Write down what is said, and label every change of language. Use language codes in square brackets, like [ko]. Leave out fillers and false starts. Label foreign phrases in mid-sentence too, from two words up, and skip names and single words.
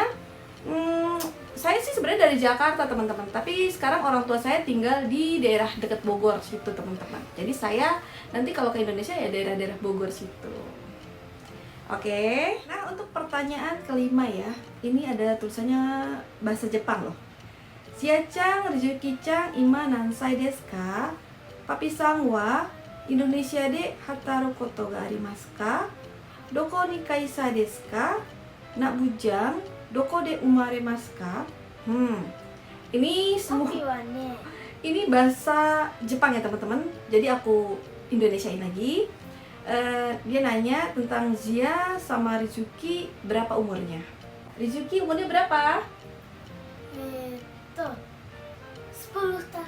[id] Saya sih sebenarnya dari Jakarta teman-teman, tapi sekarang orang tua saya tinggal di daerah dekat Bogor situ teman-teman. Jadi saya nanti kalau ke Indonesia ya daerah-daerah Bogor situ. Oke, nah untuk pertanyaan kelima ya, ini ada tulisannya bahasa Jepang loh. [ja] シアちゃん、リズキちゃん、今何歳ですか? パピさんはインドネシアでハタルことがありますか? どこにカイサですか? [id] Nak bujang, [ja] どこで生まれますか? [id] Ini semua [ja] パピはね, [id] ini bahasa Jepang ya teman-teman. Jadi aku Indonesiain lagi. Dia nanya tentang Zia sama Rizuki berapa umurnya. Rizuki umurnya berapa? 10 tahun.